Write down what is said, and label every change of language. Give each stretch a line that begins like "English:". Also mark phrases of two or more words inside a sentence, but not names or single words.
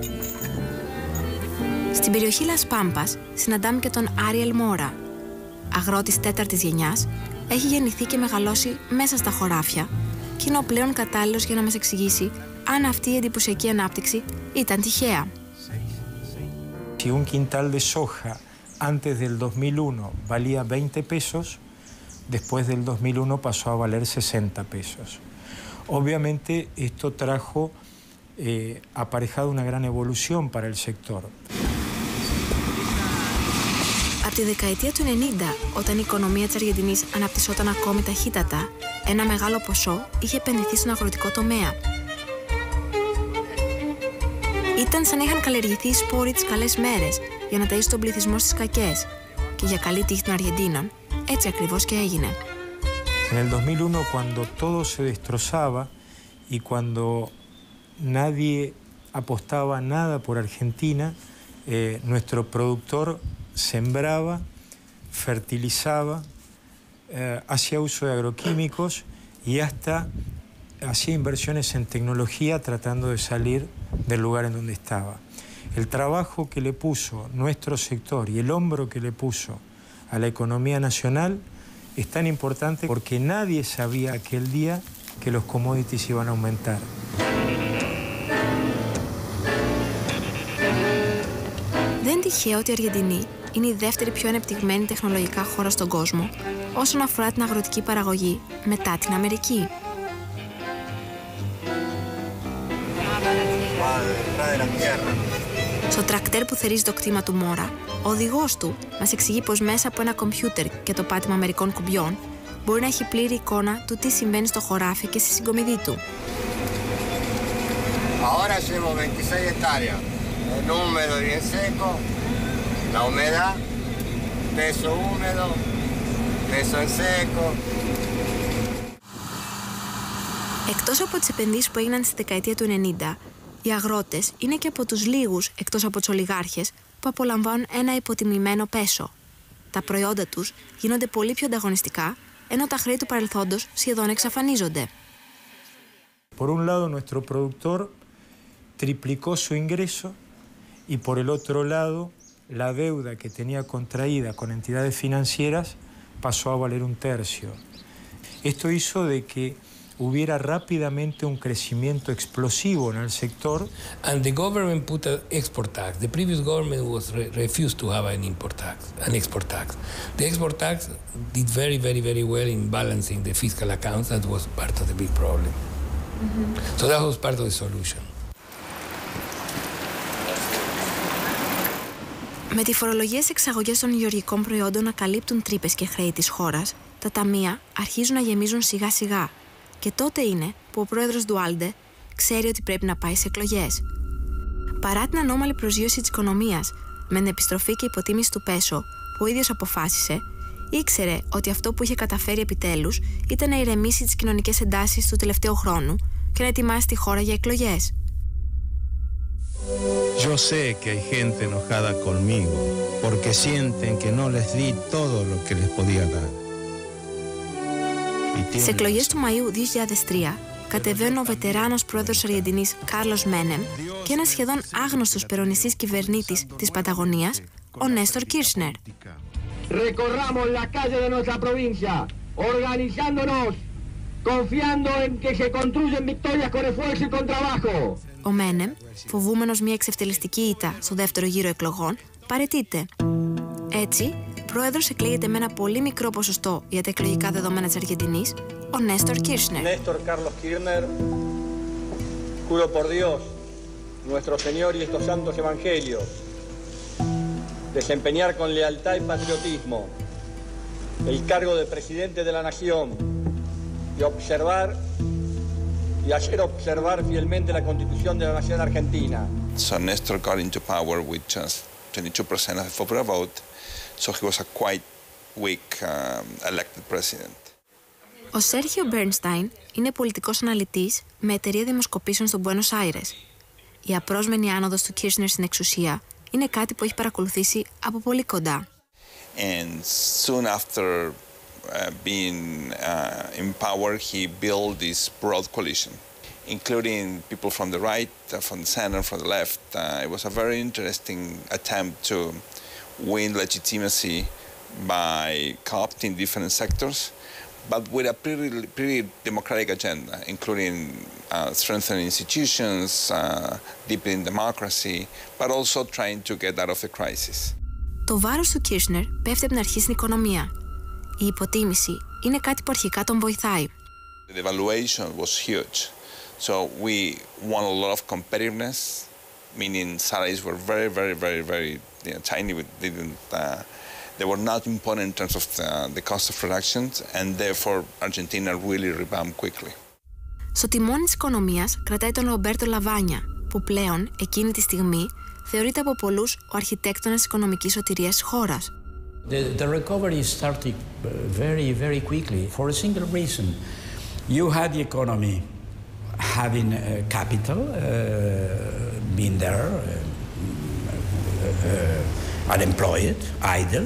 Greek: Στην περιοχή Λας Πάμπας συναντάμε και τον Άριελ Μόρα. Αγρότης τέταρτης γενιάς, έχει γεννηθεί και μεγαλώσει μέσα στα χωράφια και είναι ο πλέον κατάλληλος για να μας εξηγήσει αν αυτή η εντυπωσιακή ανάπτυξη ήταν τυχαία.
Spanish: Si un quintal de soja antes del 2001 valía 20 pesos, después del 2001 pasó a valer 60 pesos. Obviamente esto trajo aparejado una gran evolución para el sector.
Greek: Από τη δεκαετία του 90, όταν η οικονομία της Αργεντινής αναπτυσσόταν ακόμη ταχύτατα, ένα μεγάλο ποσό είχε επενδυθεί στον αγροτικό τομέα. Ήταν σαν να είχαν καλλιεργηθεί οι σπόροι τις καλές μέρες για να ταΐσουν τον πληθυσμό στις κακές. Και για καλή τύχη των Αργεντίνων, έτσι ακριβώς και έγινε.
Spanish: En el 2001, cuando todo se destrozaba y cuando nadie apostaba nada por Argentina, nuestro productor sembraba, fertilizaba, hacía uso de agroquímicos y hasta hacía inversiones en tecnología tratando de salir del lugar en donde estaba. El trabajo que le puso nuestro sector y el hombro que le puso a la economía nacional es tan importante porque nadie sabía aquel día que los commodities iban a aumentar.
Greek: Δεν τυχαίο ότι η Αργεντινή είναι η δεύτερη πιο ανεπτυγμένη τεχνολογικά χώρα στον κόσμο όσον αφορά την αγροτική παραγωγή μετά την Αμερική. Στο τρακτέρ που θερίζει το κτήμα του Μόρα, ο οδηγός του μας εξηγεί πως μέσα από ένα κομπιούτερ και το πάτημα μερικών κουμπιών μπορεί να έχει πλήρη εικόνα του τι συμβαίνει στο χωράφι και στη συγκομιδή του.
Spanish: Ahora llevo 26 hectáreas, el húmedo y el seco, la humedad, peso húmedo, peso en seco.
Greek: Εκτός από τις επενδύσεις που έγιναν στη δεκαετία του 90, οι αγρότες είναι και από τους λίγους, εκτός από τους ολιγάρχες, που απολαμβάνουν ένα υποτιμημένο πέσο. Τα προϊόντα τους γίνονται πολύ πιο ανταγωνιστικά, ενώ τα χρέη του παρελθόντος σχεδόν εξαφανίζονται.
Spanish: Por un lado, nuestro productor triplicó su ingreso y por el otro lado, la deuda que tenía contraída con entidades financieras pasó a valer un tercio. Esto hizo de que hubiera rápidamente un crecimiento explosivo en el sector.
English: And the government put an export tax. The previous government refused to have an export tax. The export tax did very well in balancing the fiscal accounts. That was part of the big problem. So that was part of the solution.
Greek: Με τη φορολογία στις εξαγωγές των γεωργικών προϊόντων να καλύπτουν τρύπες και χρέη της χώρας, τα ταμεία αρχίζουν να γεμίζουν σιγά σιγά. Και τότε είναι που ο πρόεδρος Ντουάλντε ξέρει ότι πρέπει να πάει σε εκλογές. Παρά την ανώμαλη προσγείωση της οικονομίας, με την επιστροφή και υποτίμηση του πέσο που ο ίδιος αποφάσισε, ήξερε ότι αυτό που είχε καταφέρει επιτέλους ήταν να ηρεμήσει τις κοινωνικές εντάσεις του τελευταίου χρόνου και να ετοιμάσει τη χώρα για εκλογές.
Spanish: Yo sé que hay gente enojada conmigo porque sienten que no les di todo lo que les podía dar.
Greek: Στις εκλογές του Μαΐου 2003 κατεβαίνουν ο βετεράνος πρόεδρος της Αργεντινής Κάρλος Μένεμ και ένας σχεδόν άγνωστος περονιστής κυβερνήτης της Παταγωνίας, ο Νέστορ Κίρσνερ.
Spanish: Recorramos la calle de nuestra provincia, organizándonos, confiando en que se construyen victorias con esfuerzo y con trabajo.
Greek: Ο Μένεμ, φοβούμενος μια εξευτελιστική ήττα στο δεύτερο γύρο εκλογών, παραιτείται. Έτσι, πρόεδρος εκλέγεται με ένα πολύ μικρό ποσοστό για τα εκλογικά δεδομένα της Αργεντινής, ο Νέστορ Κίρσνερ.
Spanish: Néstor Carlos Kirchner, juro por Dios, nuestro Señor y estos santos evangelios, desempeñar con lealtad y patriotismo el cargo de presidente de la nación y observar y hacer observar fielmente la Constitución de la Nación Argentina.
English: So Nestor got into power with just 22% of the popular vote, so he was a quite weak elected president.
Greek: Ο Σέρχιο Μπέρνσταϊν είναι πολιτικός αναλυτής με εταιρεία δημοσκοπήσεων στο Μπουένος Άιρες. Η απρόσμενη άνοδος του Κίρσνερ στην εξουσία είναι κάτι που έχει παρακολουθήσει από πολύ κοντά.
English: And soon after being in power, he built this broad coalition, including people from the right, from the center, from the left. It was a very interesting attempt to win legitimacy by co-opting different sectors, but with a pretty democratic agenda, including strengthening institutions, deepening democracy, but also trying to get out of the crisis.
Greek: Το βάρος του Κίρσνερ πέφτει από την αρχή στην οικονομία. Η υποτίμηση είναι κάτι που αρχικά τον βοηθάει.
English: The devaluation was huge, so we won a lot of competitiveness, meaning salaries were very tiny. They were not important in terms of the cost of production, and therefore Argentina really rebounded quickly.
Greek: Στο τιμόνι της οικονομίας κρατάει τον Ρομπέρτο Λαβάνια, που πλέον εκείνη τη στιγμή θεωρείται από πολλούς ο αρχιτέκτονας της οικονομικής σωτηρίας της χώρας.
English: The recovery started very quickly for a single reason. You had the economy having capital being there, unemployed, idle.